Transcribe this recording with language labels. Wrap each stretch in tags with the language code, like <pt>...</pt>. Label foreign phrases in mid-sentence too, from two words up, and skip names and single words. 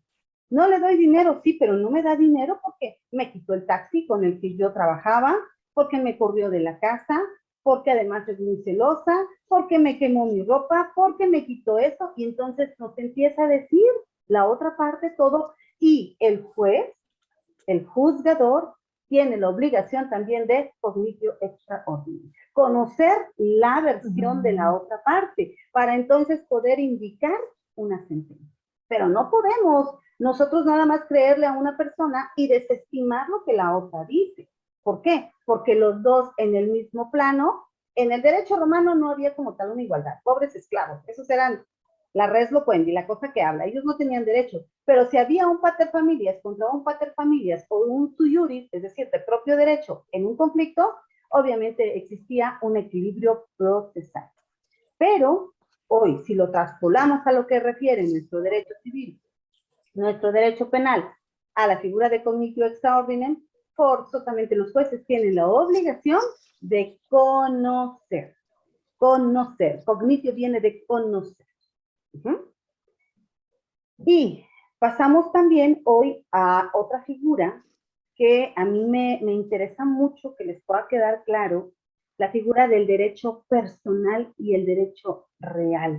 <es>No le doy dinero, sí, pero no me da dinero porque me quitó el taxi con el que yo trabajaba, porque me corrió de la casa, porque además es muy celosa, porque me quemó mi ropa, porque me quitó eso, y entonces nos empieza a decir la otra parte todo, y el juez, el juzgador, tiene la obligación también de</es> <la>cognitio extra ordinem,</la> <es>conocer la versión de la otra parte, para entonces poder indicar una sentencia. Pero no podemos nosotros nada más creerle a una persona y desestimar lo que la otra dice. ¿Por qué? Porque los dos en el mismo plano, en el derecho romano no había como tal una igualdad, pobres esclavos, esos eran la</es> <la>res loquendi,</la> <es>la cosa que habla, ellos no tenían derecho, pero si había un</es> <la>pater familias</la> <es>contra un</es> <la>pater familias</la> <es>o un</es> <la>sui juris,</la> <es>es decir, de propio derecho en un conflicto, obviamente existía un equilibrio procesal. Pero hoy, si lo traspolamos a lo que refiere nuestro derecho civil, nuestro derecho penal, a la figura de</es> <la>cognitio extra ordinem,</la> <es>forzosamente los jueces tienen la obligación de conocer. Conocer. Cognitio viene de conocer. Y pasamos también hoy a otra figura que a mí me interesa mucho que les pueda quedar claro, la figura del derecho personal y el derecho real.</es>